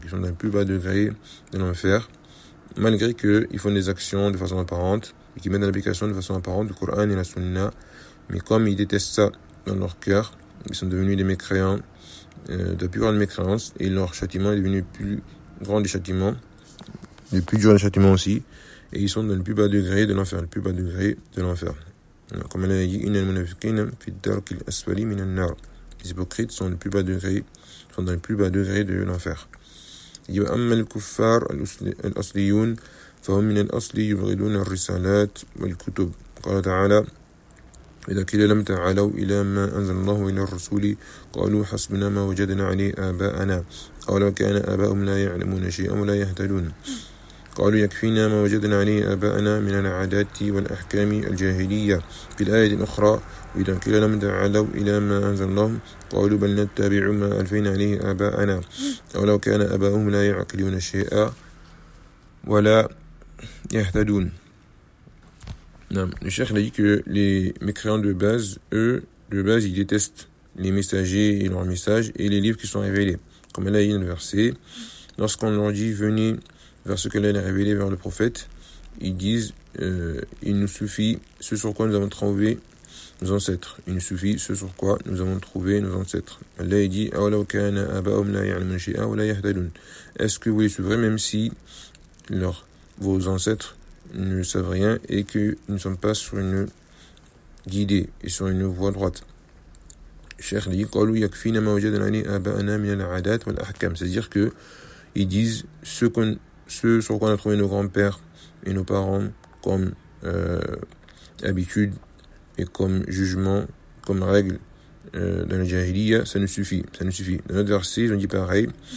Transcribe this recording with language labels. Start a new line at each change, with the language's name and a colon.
French: Qu'ils sont dans le plus bas degré de l'enfer, malgré qu'ils font des actions de façon apparente et qu'ils mettent en application de façon apparente le Coran et la Sunna. Mais comme ils détestent ça dans leur cœur, ils sont devenus des mécréants, de plus grande mécréance, et leur châtiment est devenu plus grand des châtiments, le plus dur des châtiments aussi, et ils sont dans le plus bas degré de l'enfer, le plus bas degré de l'enfer. Comme elle a dit,
Arabic: إِنَّ الْمُنَافِقِينَ فِي الدَّرْكِ الْأَسْفَلِ مِنَ النَّارِ.
French: Les hypocrites sont dans le plus bas degré de l'enfer. Il dit,
Arabic: وَأَمَّا الْكُفَّارَ الْأَصْلِيُونَ فَهُمْ مِنَ الْأَصْلِ يُبْغِدُونَ الرِّسَالَاتِ وَالْكُتُبِ. قال تعالى, إِذَا كِلَ لَمْ تَعَلَوْا إِلَى مَا أَنزَلَ اللَّهُ إِلَى الرَّسُولِ قَالُوا حَسْبُنَا مَا وَجَدْنَا عَلَيْهِ آبَاءَنَا أَوَلَوْ كَانَ آبَاؤُهُمْ لَا يَعْلَمُونَ شَيْئًا وَلَا يَهْتَدُونَ. قالوا يكفينا ما وجدنا عليه آباءنا من العادات والأحكام الجاهلية. في الآية الأخرى, وإذا كلا لم تعالوا إلى ما أنزل الله قالوا بل نتبع ما ألفين عليه آباءنا أولو كان آباؤهم لا يعقلون شيئا ولا يهتدون. نعم,
French: le cheikh a dit que les mécréants de base, eux, de base, ils détestent les messagers et leurs messages et les livres qui sont révélés. Comme elle a dit dans le verset, lorsqu'on leur dit, venez vers ce que l'on a révélé vers le prophète, ils disent, il nous suffit ce sur quoi nous avons trouvé nos ancêtres. Il nous suffit ce sur quoi nous avons trouvé nos ancêtres. Allah dit,
Arabic: أَوَلَوْ كَانَ أَبَاهُمْ لَا يَعْلَمُونَ شَيْئًا وَلَا يَهْتَدُونَ.
French: Est-ce que vous les suivrez même si vos ancêtres ne savent rien et que nous ne sommes pas sur une guidée et sur une voie droite? Cheikh dit,
Arabic: قَالُوا يَكْفِينَ مَا وَجَدْنَا عَلَيْهِ آبَاءَنَا مِنَ الْعَادَاتِ وَالْأَحْكَامِ.
French: C'est-à-dire que ils disent ce sur quoi on a trouvé nos grands-pères et nos parents comme habitude et comme jugement, comme règle dans la jahiliya, ça nous suffit. Dans notre verset, ils ont dit pareil.